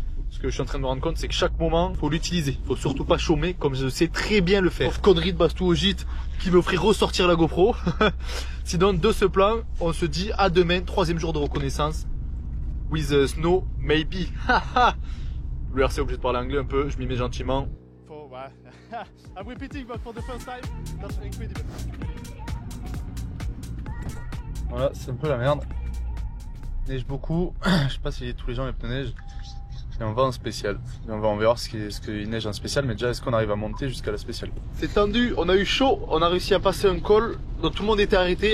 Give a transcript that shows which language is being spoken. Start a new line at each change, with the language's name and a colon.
French: Ce que je suis en train de me rendre compte, c'est que chaque moment, faut l'utiliser. Faut surtout pas chômer, comme je sais très bien le faire. Sauf connerie de Bastou au gîte qui me ferait ressortir la GoPro. Sinon, de ce plan, on se dit à demain, 3e jour de reconnaissance.
English: With snow, maybe.
French: Le RC est obligé de parler anglais un peu, je m'y mets gentiment.
English: I'm repeating, but for the first time, that's incredible.
French: Voilà, c'est un peu la merde. Neige beaucoup. Je sais pas si tous les gens mettent de neige. Et on va en spécial. Et on verra ce qu'il neige en spécial, mais déjà est-ce qu'on arrive à monter jusqu'à la spéciale. C'est tendu, on a eu chaud, on a réussi à passer un col, donc tout le monde était arrêté.